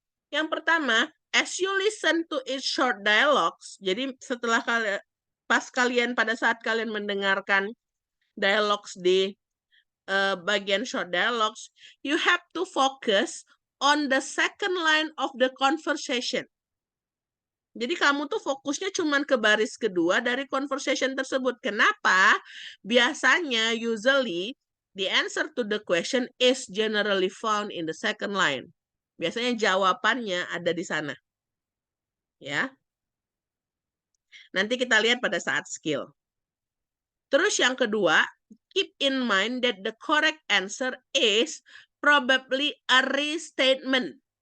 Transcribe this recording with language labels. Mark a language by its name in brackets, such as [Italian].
[Indonesian] Yang pertama, [English] as you listen to each short dialogues, [Indonesian] jadi setelah pada saat kalian mendengarkan dialogues di bagian [English] short dialogues, you have to focus on the second line of the conversation. [Indonesian] Jadi kamu tuh fokusnya cuma ke baris kedua dari conversation tersebut. Kenapa? Biasanya, [English] usually, the answer to the question is generally found in the second line. [Indonesian] Biasanya jawabannya ada di sana. Ya. Nanti kita lihat pada saat skill. Terus yang kedua, [English] keep in mind that the correct answer is probably a restatement.